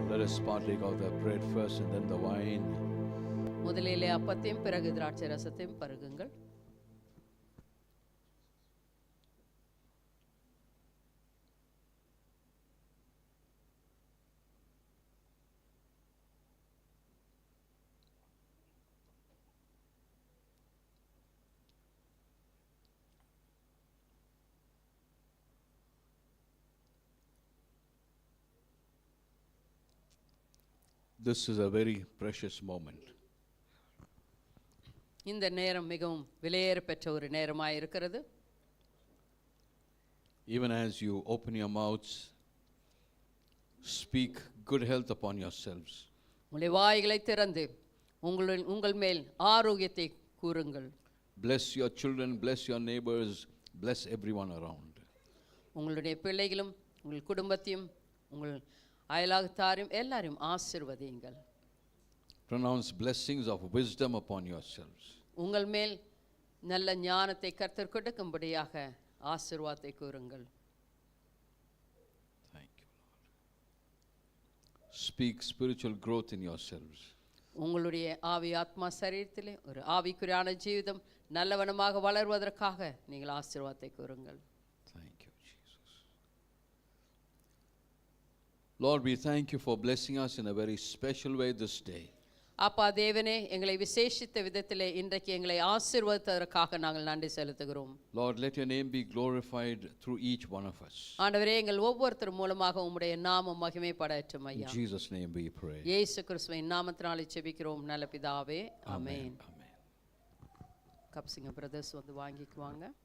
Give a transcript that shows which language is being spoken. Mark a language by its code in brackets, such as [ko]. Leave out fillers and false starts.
[en] us partake of the bread first and then the wine. [ta] முதலிலே அப்பத்தையும் பிறகு திராட்சை ரசத்தையும் பருகுங்கள். [en] This is a very precious moment. [ta] இந்த நேரம் மிகவும் விலையேற பெற்ற ஒரு நேரமாய் இருக்கிறது. [en] Even as you open your mouths, speak good health upon yourselves. [ta] உங்களுடைய வாய்களை திறந்து உங்கள் மேல் ஆரோக்கியத்தை கூறுங்கள். [en] Bless your children, bless your neighbors, bless everyone around. [ta] உங்களுடைய பிள்ளைகளும் உங்கள் குடும்பத்தையும் உங்கள் அயலாகத்தாரையும் எல்லாரையும் ஆசீர்வதியுங்கள். [en] Pronounce blessings of wisdom upon yourselves. [ta] உங்கள் மேல் நல்ல ஞானத்தை கர்த்தர் கொடுக்கும்படியாக ஆசீர்வாதத்தை கூறுங்கள். [en] Thank you, Lord. Speak spiritual growth in yourselves. [ta] உங்களுடைய ஆவி ஆத்மா சரீரத்திலே ஒரு ஆவிக்குரியான ஜீவிதம் நல்லவனமாக வளர்வதற்காக நீங்கள் ஆசீர்வாதத்தை கூறுங்கள். [en] Thank you, Jesus. Lord, we thank you for blessing us in a very special way this day. [ta] அப்பா தேவனே, எங்களை விசேஷித்த விதத்திலே இன்றைக்கு எங்களை ஆசீர்வதித்ததற்காக நாங்கள் நன்றி செலுத்துகிறோம். [en] Lord, let your name be glorified through each one of us. [ta] ஆண்டவரே, எங்கள் ஒவ்வொருத்தர் மூலமாக உம்முடைய நாமம் மகிமைப்படட்டும் [en] In [ta] ஐயா. [en] Jesus' name we pray. [ta] இயேசு கிறிஸ்துவின் நாமத்தினாலே ஜெபிக்கிறோம் நல்ல பிதாவே, ஆமென். [en] Amen. [ta] கப்சிங்க பிரதர்ஸ் வந்து வாங்கிக்குவாங்க.